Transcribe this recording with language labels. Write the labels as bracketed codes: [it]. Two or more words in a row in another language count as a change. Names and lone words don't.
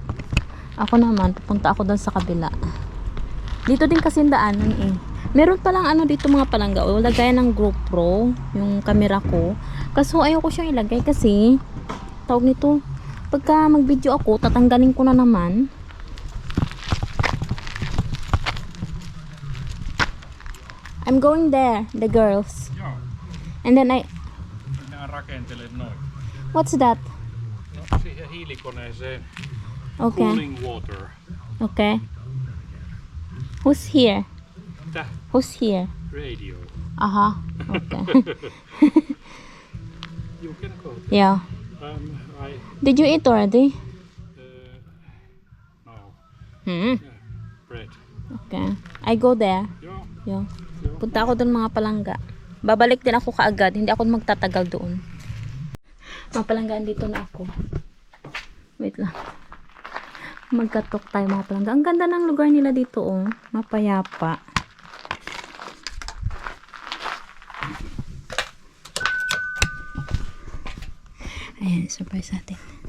[tl] Ako naman, pupunta ako doon sa kabila. Dito din kasi daanan eh. Meron palang ano dito mga palangga. O, lagayan ng GoPro, yung camera ko. Kaso ayoko siyang ilagay kasi, tawag nito, pagka mag-video ako, tatanggalin ko na naman. [en] I'm going there, the girls. [fi] Joo, [en] And then [fi] minä rakentelen noin. [en] what's that? [fi] No, siihen hiilikoneeseen [en] Okay. cooling water. Okay. Who's here? [fi] Mitä? [en] Who's here? Radio. Aha. Okay. You can go. Yeah. I Did you eat already? no. Hmm. Yeah, bread. Okay. I go there. [fi] Joo. [en] Yeah. [tl] Punta ako doon mga palangga. Babalik din ako kaagad. Hindi ako magtatagal doon. Mga palangga, andito na ako. Wait lang. Magkatok tayo mga palangga. Ang ganda ng lugar nila dito, oh. Mapayapa. Ayan, surprise natin.